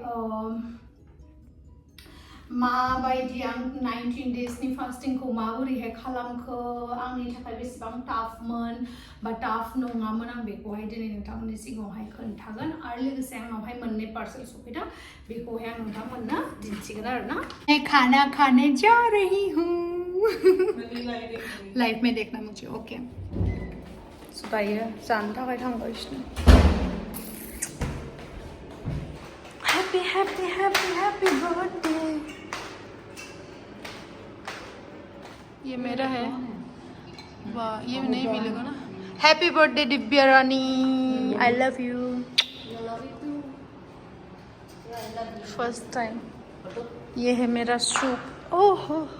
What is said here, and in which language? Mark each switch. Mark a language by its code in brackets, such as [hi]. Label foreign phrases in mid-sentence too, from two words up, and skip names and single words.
[brx] माबायदि आं 19 days नि फास्टिंखौ माबोरैहाय खालामखो आंनि थाखाय बेसेबां टाफमोन बा टाफ नङामोन आं बेखौहाय दिनै नोंथांमोननि सिगाङावहाय खोन्थागोन आरो लोगोसे आंनावहाय मोननै पार्सेल सफैदों बेखौहाय आं नोंथांमोननो दिन्थिगोन आरोना [hi] मैं खाना खाने जा रही हूँ लाइफ में देखना मुझे ओके सो [brx] दायो जानो थाखाय थांगासिनो [en] happy happy happy happy birthday [hi] ये मेरा है वाह ये नहीं मिलेगा ना [en] happy birthday [hi] दिव्या रानी [en] I love you first time [hi] ये है मेरा सूप ओह हो